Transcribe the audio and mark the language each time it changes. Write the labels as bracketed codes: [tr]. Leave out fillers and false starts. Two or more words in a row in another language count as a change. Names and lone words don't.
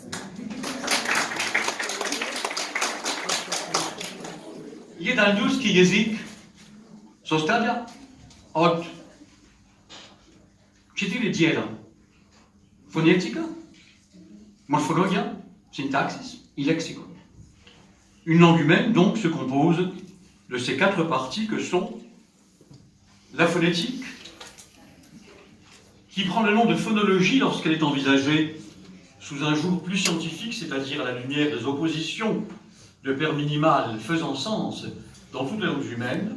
[bs] Jedan ljudski jezik sastavlja od 4 dijela. [la] Fonética, morphologia, syntaxis et lexicon. [fr] Une langue humaine donc se compose de ces 4 parties que sont la phonétique, qui prend le nom de phonologie lorsqu'elle est envisagée sous un jour plus scientifique, c'est-à-dire à la lumière des oppositions de paires minimales faisant sens dans toutes les langues humaines.